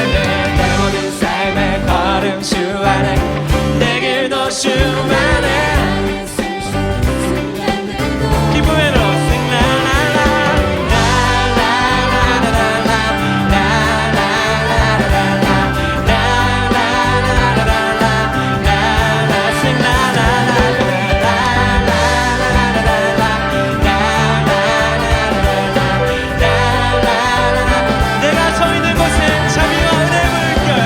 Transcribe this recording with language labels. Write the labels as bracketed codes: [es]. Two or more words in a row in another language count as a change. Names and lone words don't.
[ko] 삶의 걸음수 안에 내 길도 주 안에 기쁨으로 [en] Sing la la la la la la la la Sing la la la [ko] 내가 서 있는 곳에 자비와 은혜의 물결